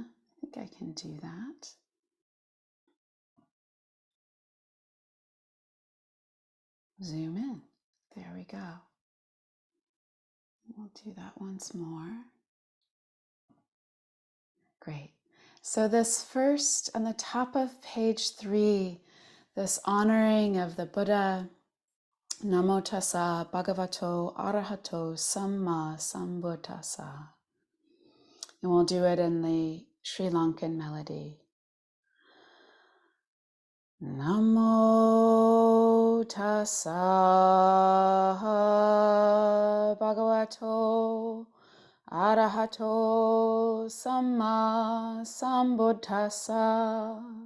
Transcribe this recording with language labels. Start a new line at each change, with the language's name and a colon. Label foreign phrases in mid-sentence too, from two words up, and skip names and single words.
English: I think I can do that. Zoom in. There we go. We'll do that once more. Great. So this first, on the top of page 3, this honoring of the Buddha,
Pali: Namo tassa bhagavato arahato samma sambuddhassa.
English: And we'll do it in the Sri Lankan melody.
Pali: Namo tassa bhagavato arahato samma sambuddhassa.